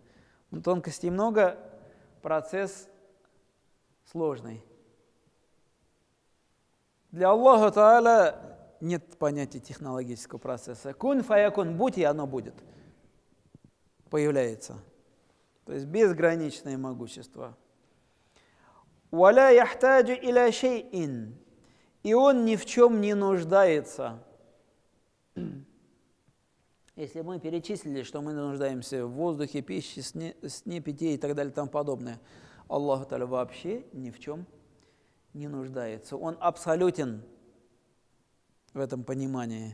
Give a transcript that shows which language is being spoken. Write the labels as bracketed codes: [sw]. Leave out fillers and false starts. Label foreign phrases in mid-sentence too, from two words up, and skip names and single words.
[ru] Тонкостей много, процесс сложный. Для Аллаха Та'аля нет понятия технологического процесса. [ar] كن فيكون, [ru] будь, и оно будет. Появляется. То есть безграничное могущество. [ar] ولا يحتاج إلى شيء. [ru] И он ни в чем не нуждается. Если мы перечислили, что мы нуждаемся в воздухе, пище, сне, питье и так далее и тому подобное, Аллах Та'аля вообще ни в чем не нуждается. Он абсолютен в этом понимании.